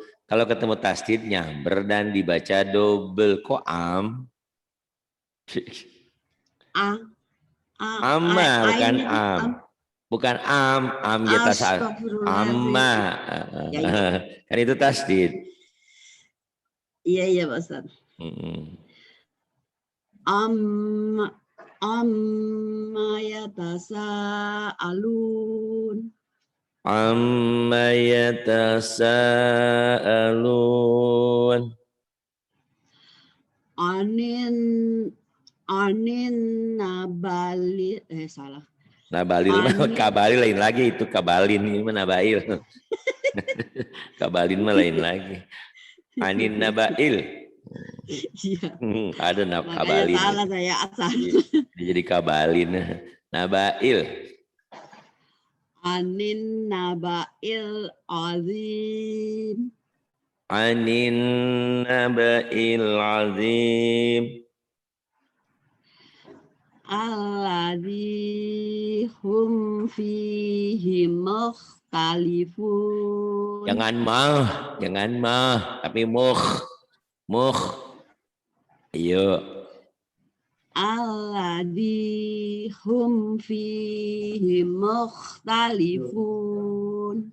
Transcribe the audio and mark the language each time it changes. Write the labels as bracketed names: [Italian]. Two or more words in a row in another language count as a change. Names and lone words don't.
[Indonesian] Kalau ketemu tasdid nyamber dan dibaca double. Kok am? Amma bukan am. Bukan am ya tasdid. Amma. Ya. Kan itu tasdid. Iya Pak Ustaz. [Arabic] عمّ يتساءلون. عمّ يتساءلون. عن النبإ salah. [Indonesian] Nabalil mah kabalin lain lagi, itu kabalin ini mah nabail. Kabalin mah lain lagi. [Arabic] عن النبإ. [Indonesian] Iya. Ada Makanya kabalin. salah saya asal. Jadi kabalin. Nabail. [Arabic] عن النبإ العظيم. عن النبإ العظيم. الذي هم فيه مختلفون. [Indonesian] Jangan mah, tapi muh. Ayo. [Arabic] الذي هم فيه مختلفون.